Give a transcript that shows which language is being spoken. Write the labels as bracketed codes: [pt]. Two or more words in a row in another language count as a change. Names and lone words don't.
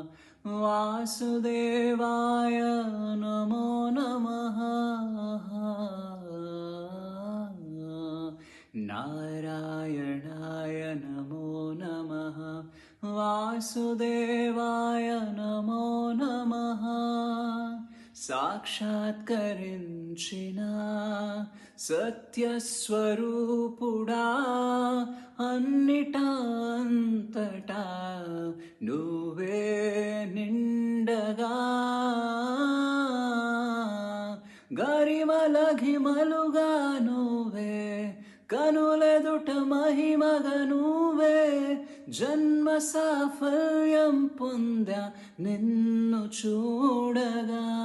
[sa] वासुदेवाय नमो नमः। नारायणाय नमो नमः। वासुदेवाय नमो नमः। [te] సాక్షాత్కరించిన సత్యస్వరూపుడా, అన్నిటా అంతటా నువ్వే నిండగా, గరిమలఘిమలుగా నువ్వే, కనులెదుట మహిమగా నువ్వే, జన్మ సాఫల్యం పొందా నిన్ను చూడగా.